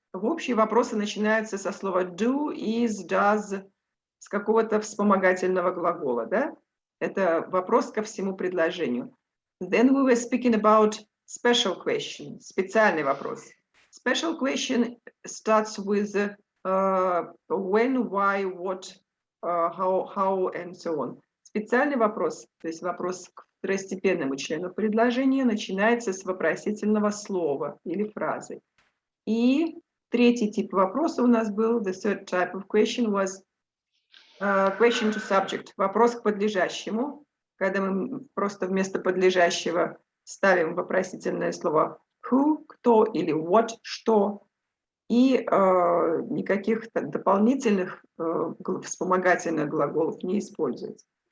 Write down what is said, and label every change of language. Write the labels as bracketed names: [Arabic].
[Russian] Общие вопросы начинаются со слова do, is, does, с какого-то вспомогательного глагола, да? Это вопрос ко всему предложению. [English] Then we were speaking about special question, [Russian] специальный вопрос. [English] Special question starts with when, why, what, how, and so on. [Russian] Специальный вопрос, то есть вопрос к второстепенному члену предложения, начинается с вопросительного слова или фразы. И третий тип вопроса у нас был, [English] the third type of question was question to subject, [Russian] вопрос к подлежащему, когда мы просто вместо подлежащего ставим вопросительное слово who, кто, или what, что, и никаких дополнительных вспомогательных глаголов не используется.